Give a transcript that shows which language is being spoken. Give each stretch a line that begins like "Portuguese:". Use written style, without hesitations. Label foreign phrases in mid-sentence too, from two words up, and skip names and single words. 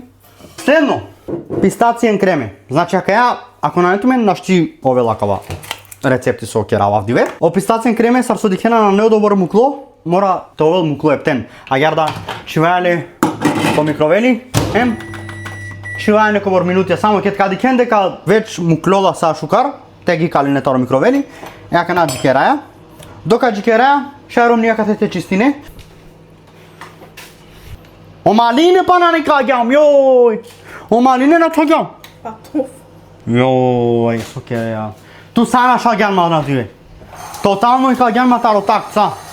Romany: Следно, пистацијен креме. Значи ако најтуме нашти ове лакава рецепти со керава вдиве. О пистацијен креме сарсо дикена на неодобро мукло, мора тоа мукло ептен. Агар да чивајале по микровели, чивајале некобор минути, само ке кади кен дека веќе муклола са шукар, те ги кали не торо микровели, јака на джикераја. Дока джикераја, шајром нијакате те чистине. Омалине па на некаѓам, јој! Омалине на тагам. Патоф. Јој, сокеја. Ту сана шагјан ма надиве. Тотално и каѓан ма таро такца.